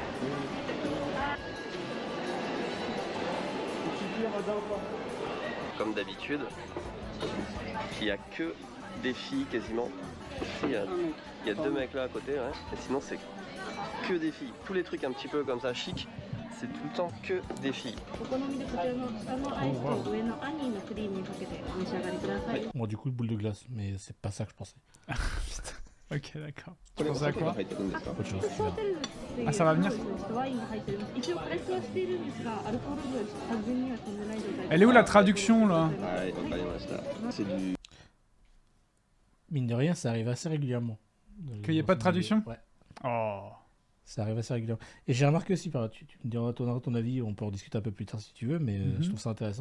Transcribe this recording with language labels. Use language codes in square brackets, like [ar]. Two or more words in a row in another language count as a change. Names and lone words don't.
[fr] Comme d'habitude, il n'y a que des filles quasiment. Il y a deux mecs là à côté, ouais. Et sinon c'est que des filles. Tous les trucs un petit peu comme ça chic, c'est tout le temps que des filles. [ja] お好みでこちらの下のアイスと上のアニーのクリームにかけてお召し上がりください。 [fr] Moi, du coup, boule de glace, mais c'est pas ça que je pensais. Ok, d'accord. Tu pensais à quoi? Autre chose, tu [ja] ホ [fr] verras. [ja] テルで [fr] Ah, ça va venir? [ja] ワインが入ってるんです。一応加熱はしているんですが、アルコール分完全には飛んでない状態で。 [fr] Elle est où la traduction là? Mine de rien, ça arrive assez régulièrement. Qu'il y ait pas de traduction? Ouais, Oh. ça arrive assez régulièrement. Et j'ai remarqué aussi, tu me diras ton avis, on peut en discuter un peu plus tard si tu veux, mais je trouve ça intéressant.